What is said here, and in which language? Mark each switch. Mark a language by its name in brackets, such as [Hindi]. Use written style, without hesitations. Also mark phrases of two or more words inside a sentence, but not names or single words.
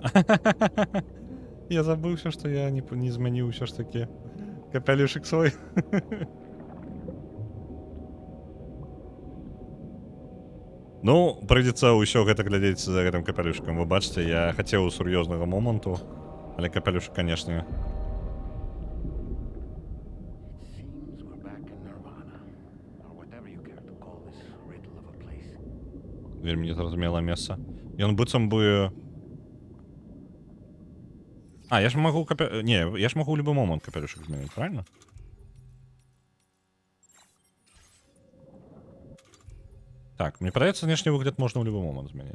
[Belarusian] Я забыўся, што я не змяніў усё ж такі капялюшык свой. Ну, прыйдзецца ўсё гэта глядзець за гэтым капялюшкам. Вы бачыце, я хацеў сур'ёзнага моманту, але капялюшак, канешне. [English] Seems we're back in Nirvana, or whatever you care to call this riddle of a place. [Belarusian] Вельмі незразумелае месца. Ён быццам бы... А, я ж магу Не, я ж магу ў любы момант капялюшак змяніць, правильно? Так, мне падаецца, знешні выгляд можна ў любы момант змяніць.